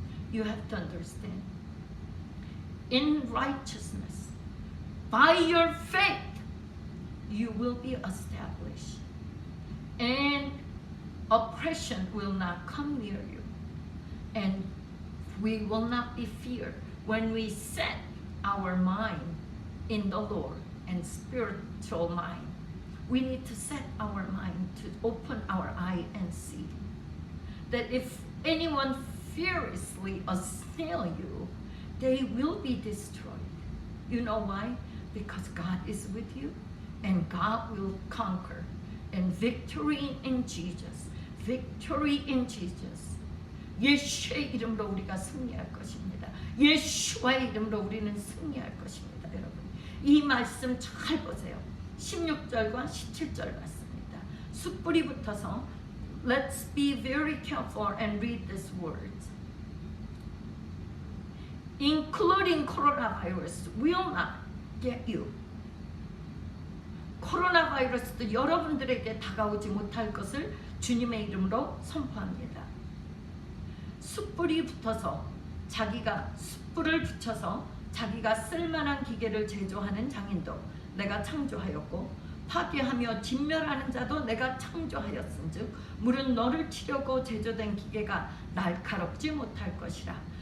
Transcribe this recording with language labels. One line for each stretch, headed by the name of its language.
English: You have to understand. In righteousness, by your faith, you will be established, and oppression will not come near you, and we will not be feared when we set our mind in the Lord and spiritual mind. We need to set our mind to open our eye that if anyone furiously assail you, they will be destroyed. You know why? Because God is with you and God will conquer. And victory in Jesus. Victory in Jesus.
Korean: 예수의 이름으로 우리가 승리할 것입니다. 예수와의 이름으로 우리는 승리할 것입니다. 여러분, 이 말씀 잘 보세요. 16절과 17절 말씀입니다. 숯불이 붙어서
English: Let's be very careful and read these words. Including coronavirus will not get you.
Korean: 코로나 바이러스도 여러분들에게 다가오지 못할 것을 주님의 이름으로 선포합니다. 숯불이 붙어서 자기가 숯불을 붙여서 자기가 쓸만한 기계를 제조하는 장인도 내가 창조하였고 파괴하며 진멸하는 자도 내가 창조하였은즉 무릇 너를 치려고 제조된 기계가 날카롭지 못할 것이라.